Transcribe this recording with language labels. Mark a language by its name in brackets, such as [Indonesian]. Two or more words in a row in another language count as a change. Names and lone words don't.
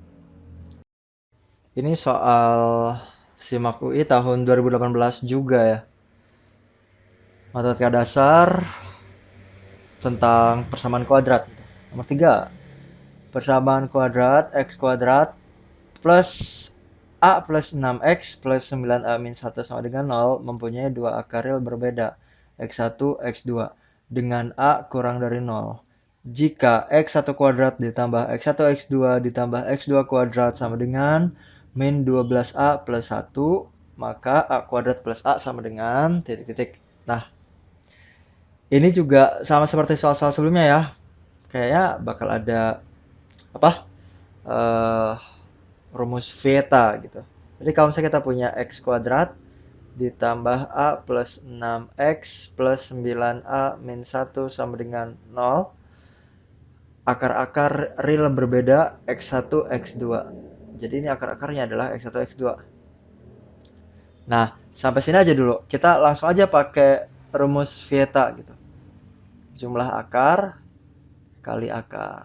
[Indonesian] Ini soal SIMAK UI tahun 2018 juga ya. Matematika dasar tentang persamaan kuadrat. Nomor 3. Persamaan kuadrat X kuadrat plus A plus 6X plus 9A min 1 sama dengan 0 mempunyai dua akar real berbeda, X1, X2, dengan A kurang dari 0. Jika X1 kuadrat ditambah X1, X2 ditambah X2 kuadrat sama dengan min 12A plus 1, maka A kuadrat plus A sama dengan titik-titik. Nah, ini juga sama seperti soal-soal sebelumnya ya. Kayaknya bakal ada apa? eh Rumus Veta gitu. Jadi kalau misalnya kita punya X kuadrat ditambah A plus 6X plus 9A min 1 sama dengan 0, akar-akar real berbeda X1, X2. Jadi ini akar-akarnya adalah X1, X2. Nah, sampai sini aja dulu. Kita langsung aja pakai rumus Veta gitu. Jumlah akar kali akar.